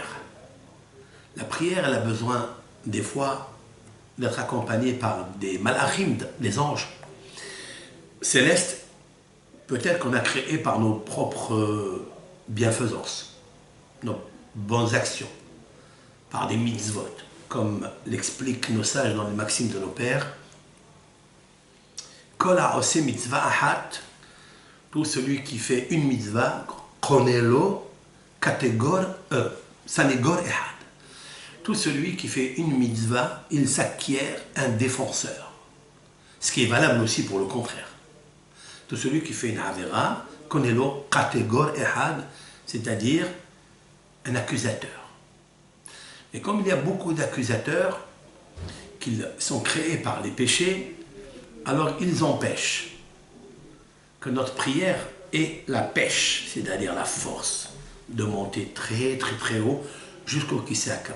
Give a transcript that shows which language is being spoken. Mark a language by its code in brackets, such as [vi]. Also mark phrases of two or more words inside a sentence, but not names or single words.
[fr] La prière, elle a besoin des fois d'être accompagnée par des malachim, des anges célestes, peut-être qu'on a créé par nos propres bienfaisances, nos bonnes actions, par des mitzvot, comme l'expliquent nos sages dans les maximes de nos pères. [he] כל העושה מצוה אחת, [fr] tout celui qui fait une mitzvah, [he] קונה לו סניגור אחד. [fr] Tout celui qui fait une mitzvah, il s'acquiert un défenseur. Ce qui est valable aussi pour le contraire. Tout celui qui fait une avera, [he] קונה לו קטיגור אחד, [fr] c'est-à-dire un accusateur. Et comme il y a beaucoup d'accusateurs qui sont créés par les péchés, alors ils empêchent que notre prière ait la pêche, c'est-à-dire la force, de monter très très très haut jusqu'au [he] כסא הכבוד.